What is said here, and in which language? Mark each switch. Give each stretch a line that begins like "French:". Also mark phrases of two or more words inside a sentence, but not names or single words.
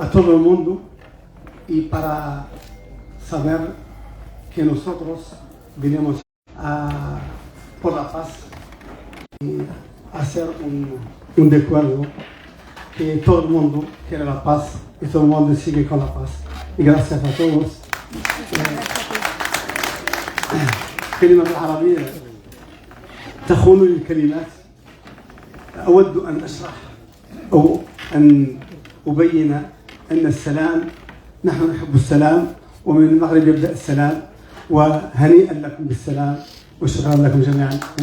Spanish: todo el mundo y para saber que nosotros vinimos por la paz y hacer un acuerdo que todo el mundo quiere la paz y todo el mundo sigue con la paz. Y gracias a todos.
Arabic: كلمة بالعربية تخونني الكلمات. أود أن أشرح أو أن أبين أن السلام، نحن نحب السلام، ومن المغرب يبدأ السلام، وهنيئا لكم بالسلام وشكرا لكم جميعا.